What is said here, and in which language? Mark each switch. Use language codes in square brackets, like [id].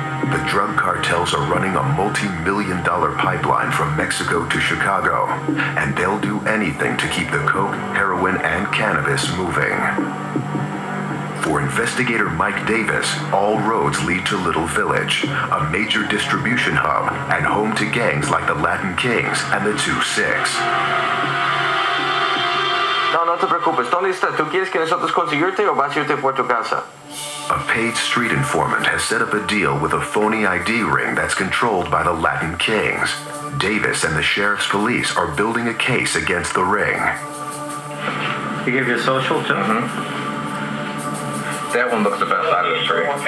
[en] The drug cartels are running a multi-million-dollar pipeline from Mexico to Chicago, and they'll do anything to keep the coke, heroin, and cannabis moving. For investigator Mike Davis, all roads lead to Little Village, a major distribution hub and home to gangs like the Latin Kings and the 2-6. [es] No te preocupes. ¿Dónde está? ¿Tú quieres que nosotros conseguirte o vas a irte por tu casa? [en] A paid street informant has set up a deal with a phony ID ring that's controlled by the Latin Kings. Davis and the sheriff's police are building a case against the ring. He gave you a social too? That one looks the best out of the three.